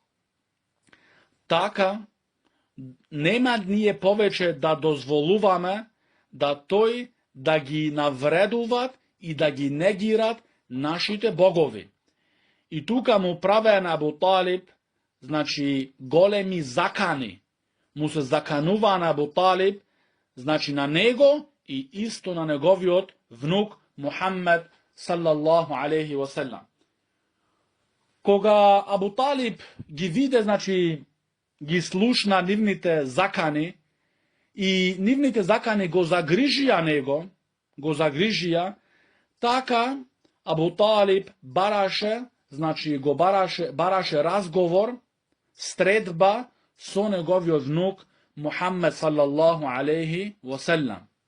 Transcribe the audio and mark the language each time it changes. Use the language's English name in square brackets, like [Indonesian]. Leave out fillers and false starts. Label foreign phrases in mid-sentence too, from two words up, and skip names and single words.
[Macedonian] Така, нема ние повеќе да дозволуваме да тој да ги навредуват и да ги негират нашите богови. И тука му правеа на Абу Талиб, големи закани. Му се заканува на Абу Талиб, на него и исто на неговиот внук Мухаммед [Arabic] صلى الله عليه وسلم. [Macedonian] Кога Абу Талиб ги виде, ги слушна нивните закани, и нивните закани го загрижија него, така Абу Талиб бараше разговор, стредба со неговиот внук Мухаммед [Arabic] صلى الله عليه وسلم.